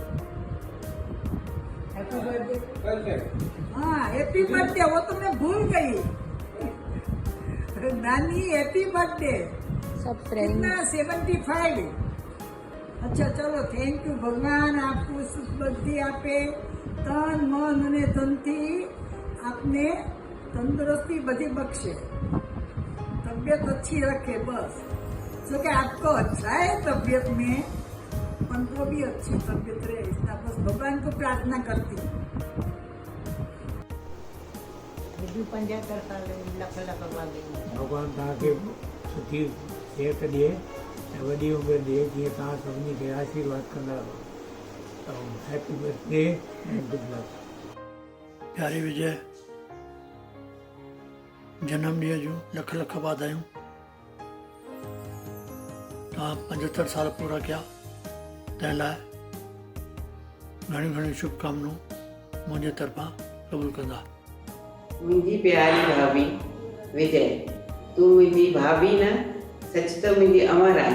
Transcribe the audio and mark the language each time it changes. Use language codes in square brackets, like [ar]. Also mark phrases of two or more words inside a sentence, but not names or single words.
[en] Happy birthday. [hi] हाँ [en] happy birthday, [hi] वो तो मैं भूल गई। [en] Nani happy birthday. [hi] सब फ्रेंड 75। अच्छा चलो, [en] thank you [hi] भगवान आपको सुख बुद्धि आपे, तन मन [gu] અને ધનથી [hi] आपने तंदुरुस्ती बधी बख्शे, तबियत अच्छी रखे बस। जो कि आपको अच्छा है तबियत में, मन को भी अच्छी तबियत रहे, इतना बस भगवान को प्रार्थना करती हूँ। [sd] भगवान तव्हांखे सुठी सिहत ॾिए ऐं वॾी उमिरि ॾिए, जीअं तव्हां सभिनी खे आशीर्वाद कंदा रहो। [en] Happy birthday and good luck. [sd] प्यारे विजय, जनम ॾींहं जूं लख लख वाधायूं। तव्हां 75 साल पूरा कया, तंहिं लाइ घणियूं घणियूं शुभकामनाऊं मुंहिंजे तरफ़ां क़बूल कंदा। मुंहिंजी प्यारी भाभी विजय, तूं मुंहिंजी भाभी न, सच त मुंहिंजी अमर आहे।